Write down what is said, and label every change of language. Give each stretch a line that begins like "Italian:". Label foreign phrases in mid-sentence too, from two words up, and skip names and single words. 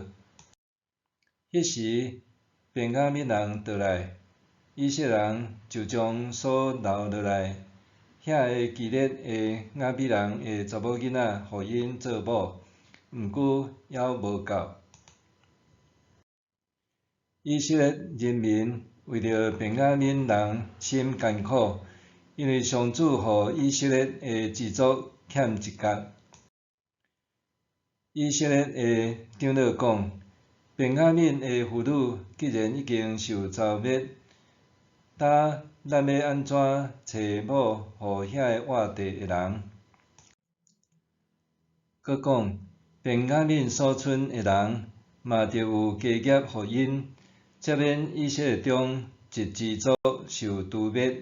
Min Nan Chinese: 迄时便雅悯人倒来，以色列人就将所留落来遐个基列的雅比人的查某囡仔，互因做某，毋过还无够。以色列人民为着便雅悯人心艰苦，因为上主互以色列的支族欠一角。以色列的长老讲：便雅悯的妇女既然已经受遭灭，呾咱要安怎找某互遐个活地的人？阁讲：便雅悯所剩的人嘛着有家业互因，则免以色列中一支族受诛灭。